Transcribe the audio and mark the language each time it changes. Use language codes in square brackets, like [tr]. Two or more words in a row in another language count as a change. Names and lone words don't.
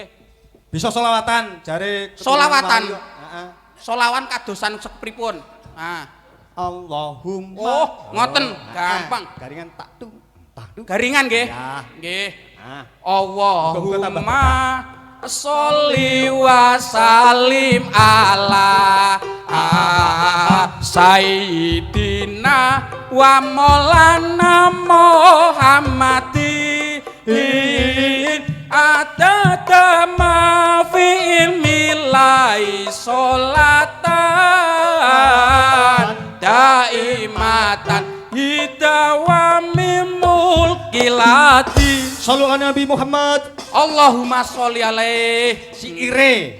[jv] Bisa solawatan jare Solawatan? Heeh. Solawan kadosan sepripun? Nah. Allahumma. Oh, ngoten, Oh, gampang. Garingan tak tu. Garingan nggih. Ya. Nggih. Nah. [ar] اللهم صل وسلم على سيدنا ومولانا محمد عدد ما في علم الله صلاة دائمة بدوام ملك الله. صلوا على النبي محمد. اللهم صل عليه. [jv] Siire.